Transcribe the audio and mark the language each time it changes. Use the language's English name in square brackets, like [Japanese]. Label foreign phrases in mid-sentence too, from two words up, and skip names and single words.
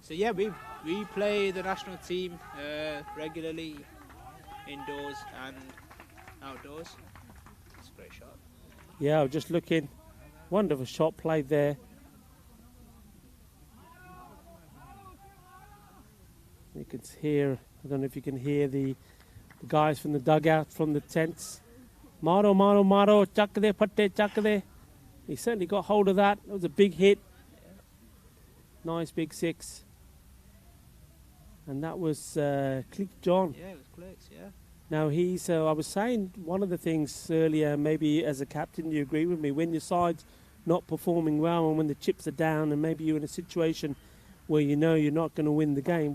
[English] So yeah, we play the national team regularly, indoors and outdoors. It's a great shot. Yeah, I was just looking. Wonderful shot played there. You can hear, I don't know if you can hear the guys from the dugout, from the tents. [Hindi] Maro, chak de, patte, chak de. [English] He certainly got hold of that. It was a big hit. Nice big six. And that was Click John. Yeah, it was clicks. Yeah. Now he's, I was saying one of the things earlier, maybe as a captain you agree with me, when your side's not performing well and when the chips are down and maybe you're in a situation where you know you're not going to win the game.